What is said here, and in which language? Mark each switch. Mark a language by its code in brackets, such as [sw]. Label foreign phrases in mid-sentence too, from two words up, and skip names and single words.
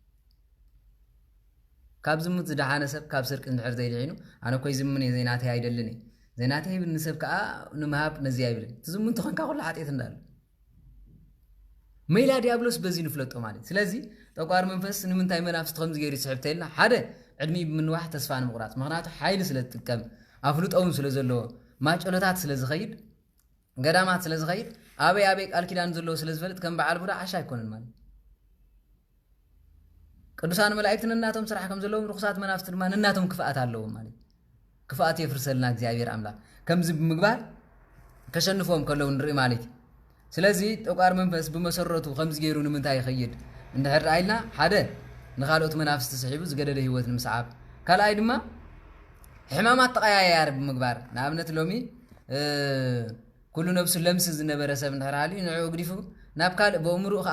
[ti] ካብ ዝሙት ዝደሓነ ሰብ ካብ ስርቅ እንድሕር ዘይልዒኑ ኣነ ኮይ ዝምን ዘይናተይ ኣይደልን ዘይናተይ ይብል ንሰብ ከዓ ንምሃብ ነዚያ ይብልን ትዝሙን ተኾንካ ኩሉ ሓጢት እንዳሉ ሜላ ዲያብሎስ በዚ ንፍለጦ ማለት ስለዚ ጠቋር መንፈስ ንምንታይ መናፍስቲ ከምዚ ገይሩ ይስሕብ ተይልና ሓደ ዕድሚ ብምንዋሕ ተስፋ ንምቑራጽ ምኽንያቱ ሓይሊ ስለ ዝጥቀም ኣፍልጦውን ስለ ዘለዎ ማጨሎታት ስለ ዝኸይድ ገዳማት ስለ ዝኸይድ ኣበይ ቃል ኪዳን ዘለዎ ስለ ዝፈልጥ ከም በዓል ቡዳ ዓሻ ኣይኮነን ማለት ቅዱሳን መላእክትን እናቶም ስራሕ ከም ዘለዎም ርኩሳት መናፍስቲ ድማ እናቶም ክፍኣት ኣለዎም ማለት ክፋት የፍርሰልና እግዚአብሔር አምላክ ከምዚ ብምግባር ከሸንፎም ከለው ንርኢ ማለት ስለዚህ ጠቋር መንፈስ በመሰረቱ ከምዚ ገይሩ ንምንታይ ይኸይድ እንድሕር አይልና ሓደ ንኻልኦት መናፍስቲ ስሒቡ ዝገደለ ህይወት ንምስዓብ ካልኣይ ድማ ሕማማት ተቀያያር ብምግባር ንኣብነት ሎሚ ኩሉ ነብሱ ለምስ ዝነበረ ሰብ እንድሕር ሃልዩ ንዕኡ ግዲፉ ናብ ካልእ በእምርኡ ከዓ